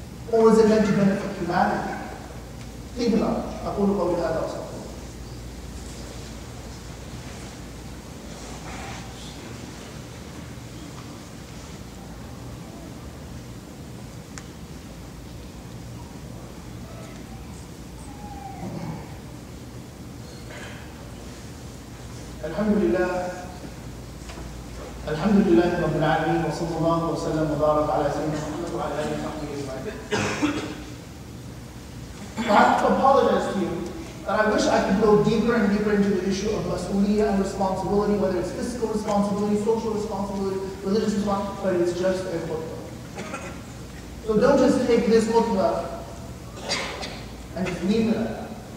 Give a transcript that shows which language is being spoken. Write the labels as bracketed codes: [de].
[en] Or is it meant to benefit humanity? Think about it. [ar] أقول قولي هذا وأستغفر الله. الحمد لله رب العالمين وصلى الله وسلم وبارك على سيدنا محمد وعلى آله وصحبه أجمعين. [en] I have to apologize to you that I wish I could go deeper and deeper into the issue of mas'uliyah and responsibility, whether it's physical responsibility, social responsibility, religious responsibility, but it's just a khutbah. So don't just take this khutbah and just leave it at that.